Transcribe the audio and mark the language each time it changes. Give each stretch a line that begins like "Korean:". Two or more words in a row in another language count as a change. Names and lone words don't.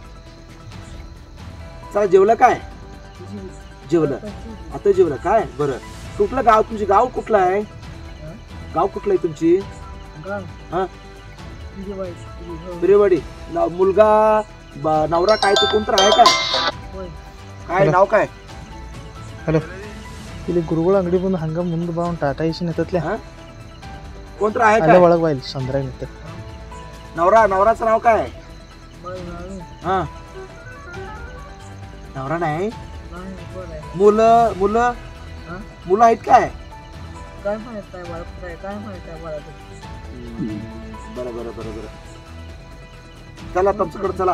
Marathi: चला जेवलं काय? जेवलं आता जेवलं काय? बरं कुठलं गाव तुमची? गाव कुठलं आहे? गाव कुठलं आहे तुमची? हा बिरेवाडी. मुलगा नवरा काय तो कोणतर आहे काय? काय नाव काय?
Kannada: हॅलो ಇಲ್ಲಿ ಗುರುಗಳ ಅಂಗಡಿ ಬಂದು ಹಂಗ ಮುಂದೆ ಬಾ ಟಾಟಾ ಏಸಿ ನಿಂತತ್ಲೆ
Marathi: कोणतर आहे काय?
Kannada: ಒಳಗೆ ಬಾ ಇಲ್ಲಿ ಸಂದ್ರಾಗ ನಿಂತ
Marathi: नवराचं नाव काय? हा नवरा नाही. मुलं आहेत काय? बरं चला तुमच्याकडे चला.